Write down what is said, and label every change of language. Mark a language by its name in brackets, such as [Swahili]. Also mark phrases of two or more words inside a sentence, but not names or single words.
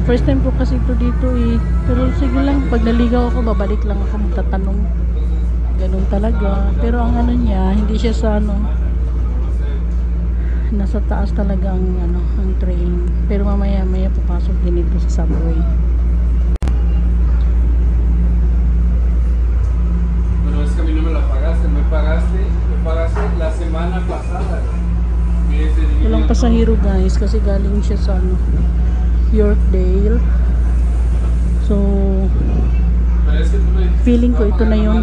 [English] First time [Filipino] po kasi ito dito eh. Pero sige lang, pag naligaw ako, babalik lang ako magtatanong. Ganun talaga. Pero ang ano niya, hindi siya sa ano, nasa taas talaga ang ano, ang train. Pero mamaya-maya papasok din ito sa subway. [Spanish] Pero es que a mí no me la pagaste, me pagaste la semana pasada. [Filipino] Walang pasahero guys kasi galing siya sa ano, Yorkdale. So feeling ko ito na yun.